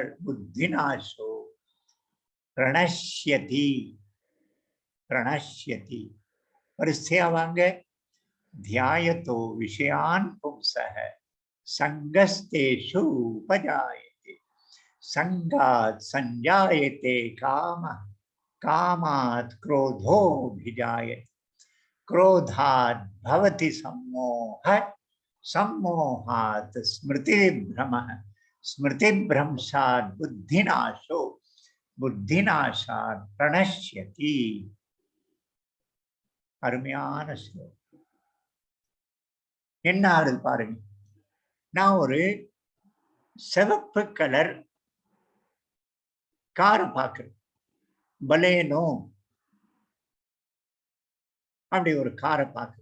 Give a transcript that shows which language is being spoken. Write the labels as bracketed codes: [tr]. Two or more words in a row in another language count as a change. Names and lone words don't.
[sa] बुद्धि नाशो प्रणश्यति, प्रणश्यति. [ta] வரிசையா வாங்க. [sa] ध्यायतो विषयान् पुंसः सङ्गस्तेषु उपजायते, सङ्गात् सञ्जायते काम, காமாத் क्रोधोऽभिजायते, क्रोधात् भवति सम्मोह, सम्मोहात् स्मृतिभ्रमः, स्मृतिभ्रंशात् बुद्धिनाशो, बुद्धिनाशात् प्रणश्यति. [ta] அருமையான ஸ்லோகம். என்ன ஆகுது பாருங்க. நான் ஒரு சிவப்பு கலர் காரை பார்க்குறது. பலேனோ அப்படி ஒரு காரை பார்க்குறது.